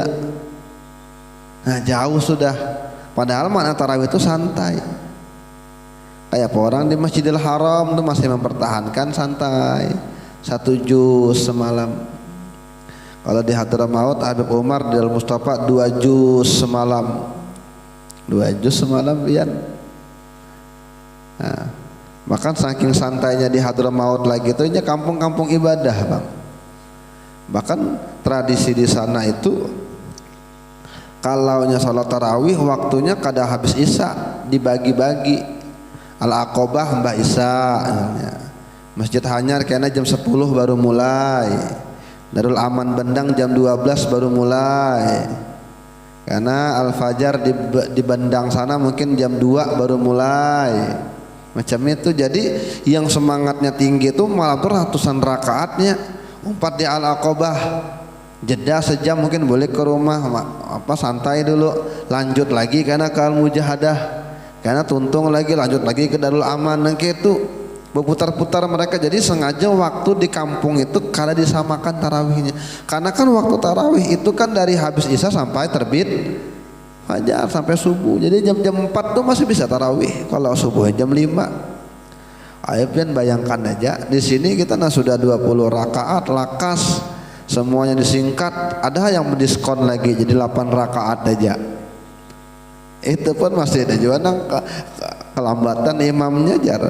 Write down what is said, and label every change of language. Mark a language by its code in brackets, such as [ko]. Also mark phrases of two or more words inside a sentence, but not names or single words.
[bjn] Nah jauh sudah. [id] Padahal makna tarawih itu santai. Kayak orang di Masjidil Haram itu masih mempertahankan santai 1 juz semalam. Kalau di Hadramaut Habib Umar di Al-Mustafa 2 juz semalam. [bjn] 2 juz semalam pian. Nah, bahkan saking santainya di Hadramaut lagi itu nya kampung-kampung ibadah, Bang. Bahkan tradisi di sana itu kalaunya salat tarawih waktunya kada habis isya, dibagi-bagi. Al-Aqobah Mbah Isya, Masjid Hanyar kena jam 10 baru mulai. [id] Darul Aman Bendang jam 12 baru mulai. Karena Al-Fajar di Bendang sana mungkin jam 2 baru mulai. Macam itu. Jadi yang semangatnya tinggi itu malam tuh ratusan rakaatnya. [bjn] Umpat di Al-Aqobah, jeda sejam mungkin boleh ke rumah santai dulu, lanjut lagi karena ke Al-Mujahadah, karena tuntung lagi lanjut lagi ke Darul Aman. Nangke itu berputar-putar mereka. Jadi sengaja waktu di kampung itu kada disamakan tarawihnya, karena kan waktu tarawih itu kan dari habis isya sampai terbit fajar sampai subuh. [id] Jadi jam-jam 4 tuh masih bisa tarawih. Kalau subuh jam 5. [bjn] Ayo pian bayangkan aja, di sini kita sudah 20 rakaat lakas, semuanya disingkat. Ada yang mendiskon lagi jadi 8 rakaat aja. Itu pun masih ada juga kelambatan imamnya jar.